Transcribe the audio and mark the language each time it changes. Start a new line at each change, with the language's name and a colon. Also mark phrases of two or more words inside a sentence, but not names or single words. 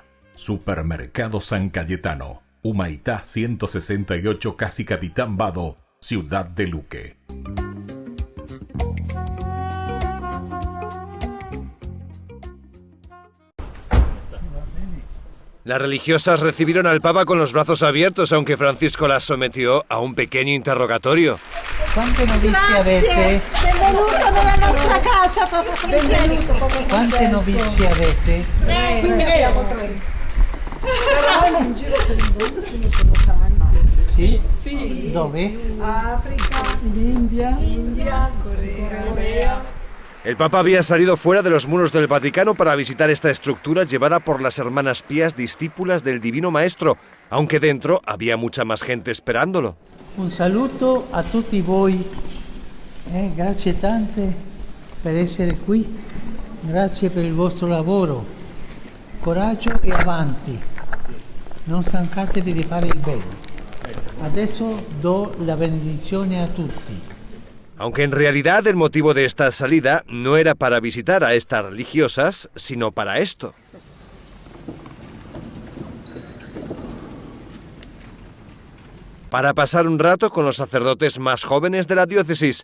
Spanish: Supermercado San Cayetano, Humaitá 168, Casi Capitán Vado, ciudad de Luque. Las religiosas recibieron al Papa con los brazos abiertos, aunque Francisco las sometió a un pequeño interrogatorio.
Italian: Quante novizie avete? Benvenuto nella nostra casa, Papa Francesco. Quante novizie avete? Tre. Però in giro per il mondo ce ne sono tanti. Sì? Sì. Dove? Africa, India, Corea.
Spanish: El Papa había salido fuera de los muros del Vaticano para visitar esta estructura llevada por las hermanas pías discípulas del Divino Maestro, aunque dentro había mucha más gente esperándolo.
Italian: Un saluto a tutti voi. Grazie tante per essere qui. Grazie per il vostro lavoro. Coraggio e avanti. Non stancatevi di fare il bene. Adesso do la benedizione a tutti.
Spanish: Aunque en realidad el motivo de esta salida no era para visitar a estas religiosas, sino para esto. Para pasar un rato con los sacerdotes más jóvenes de la diócesis.